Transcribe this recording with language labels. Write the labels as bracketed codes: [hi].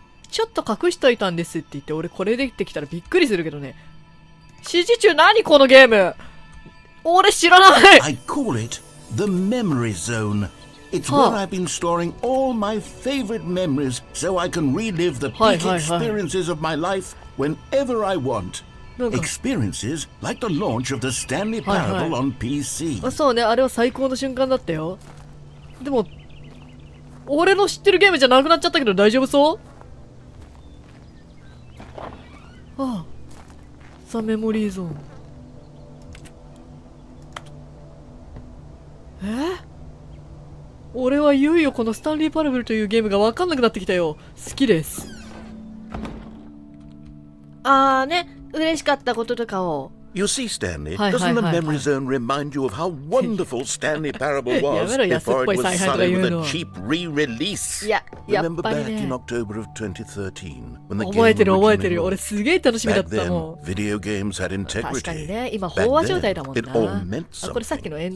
[ja] ちょっと隠しといたんですって言って俺これ出てきたらびっくりするけどね。指示中何このゲーム？俺知らない。 [en] I call it the memory zone. It's where I've been storing all my favorite memories so I can relive the peak experiences of my life whenever I want. Experiences like the launch of the Stanley Parable on PC. [ja] そうね、あれは最高の瞬間だったよ。でも、俺の知ってるゲームじゃなくなっちゃったけど大丈夫そう？ああ、ザ・メモリーゾーン。俺はいよいよこのスタンリー・パラブルというゲームが分かんなくなってきたよ。好きです。あーね、嬉しかったこととかを。 [en] You see, Stanley, doesn't the memory zone remind you of how wonderful Stanley Parable was before it was sullied with a cheap re-release? Remember back in October of 2013 when the game originally launched? Back then, video games had integrity. Back then, it all meant something.